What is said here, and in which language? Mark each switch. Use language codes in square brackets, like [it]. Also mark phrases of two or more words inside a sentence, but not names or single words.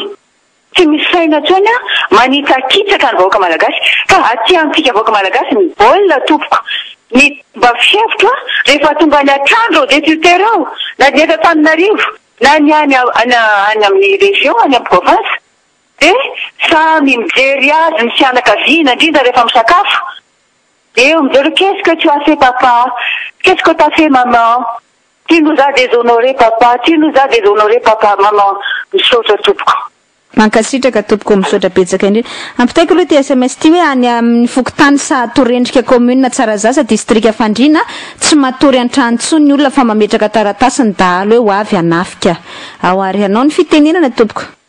[mg] Tsy misy saina intsony manikakitsaka ny vahoaka malagasy ka aty amintsika vahoaka malagasy ny baolina tompoko. Ny mba fihevitra rehefa tonga ny atrandro député reo na ny eto Antananarivo na ny any amin'ny région any amin'ny province de samy mijery azy ny fianakaviana indrindra rehefa misakafo. [fr] Et on me dit, qu'est-ce que tu as fait papa? Qu'est-ce que tu as fait maman? Tu nous as déshonoré papa, tu nous as déshonoré papa, maman. [mg] Misaotra tompoko. Mankasitraka tompoko misaotra betsaka indrindra. Ampitaiko aloha ty SMS ty hoe any amin'ny Fokotany Sahatorendrika commune Tsarazaza district Fandriana tsy matory an-trano tsony ny olona fa mametraka taratasy ny dahalo hoe ho avy hanafika. Ao ary anao ny fitenenana tompoko.